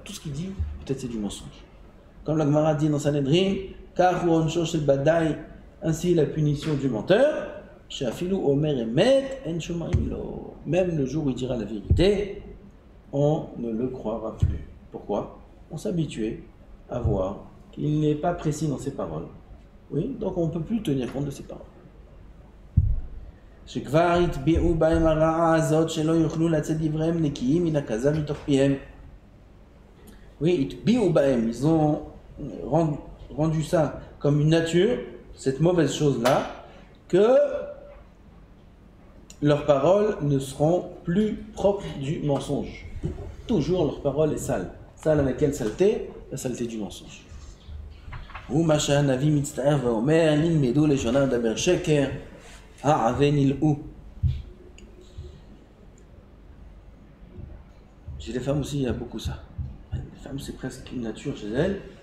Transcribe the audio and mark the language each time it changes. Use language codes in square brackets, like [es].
[fr] Tout ce qu'ils disent, peut-être c'est du mensonge. Comme la Gemara dit dans Sanhedrin, [he] car oncho shel badai, [fr] ainsi la punition du menteur, [he] she'afilu omer emet en shomarim lo. [fr] Même le jour où il dira la vérité, on ne le croira plus. Pourquoi? On s'est habitué à voir qu'il n'est pas précis dans ses paroles. Oui, donc on ne peut plus tenir compte de ses paroles. [he] שכבר התביעו בהם הרעה הזאת שלא יוכלו לצאת דבריהם נקיים מן הכזב מתוך פיהם. [fr] Oui, [he] התביעו בהם, [fr] ils ont rendu ça comme une nature, cette mauvaise chose-là, que leurs paroles ne seront plus propres du mensonge. Toujours leur parole est sale. Sale avec quelle saleté? La saleté du mensonge. [he] ומה שהנביא מצטער ואומר, נלמדו לשונם לדבר שקר, העוון. [fr] Chez les femmes aussi, il y a beaucoup ça. Les femmes, c'est presque une nature chez elles.